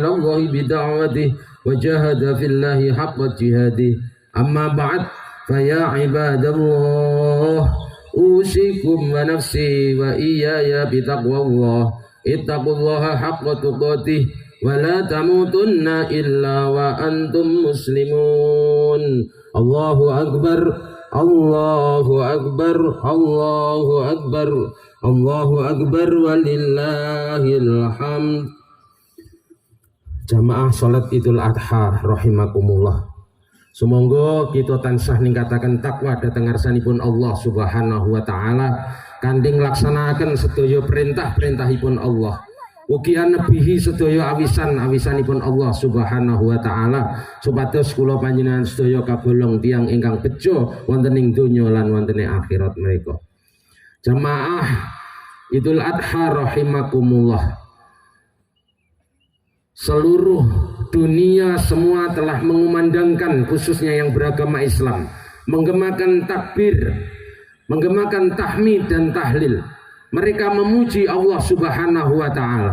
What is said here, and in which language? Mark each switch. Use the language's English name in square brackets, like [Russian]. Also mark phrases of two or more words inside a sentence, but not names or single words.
[Arabic] الله بدعوته وجاهد في الله حق جهاده أما بعد فيا عباد الله أوصيكم ونفسي وإياي بتقوى الله اتقوا الله حق تقاته ولا تموتن إلا وأنتم مسلمون الله أكبر الله أكبر الله أكبر الله أكبر ولله الحمد. [Javanese] Jamaah salat Idul Adha rahimakumullah. Sumangga kita tansah ningkataken takwa dhateng ngarsanipun Allah [Arabic] سبحانه وتعالى [Javanese] kanthi nglaksanakaken sedaya perintah-perintahipun Allah. Ugi anebihi sedaya awisan-awisanipun Allah [Arabic] سبحانه وتعالى [Javanese] supados kula panjenengan sedaya kagolong tiyang ingkang bejo wonten ing donya lan wonten ing akhirat menika. Jamaah Idul Adha rahimakumullah. [Indonesian] Seluruh dunia semua telah mengumandangkan, khususnya yang beragama Islam, menggemakan takbir, menggemakan tahmid dan tahlil. Mereka memuji Allah [Arabic] سبحانه وتعالى.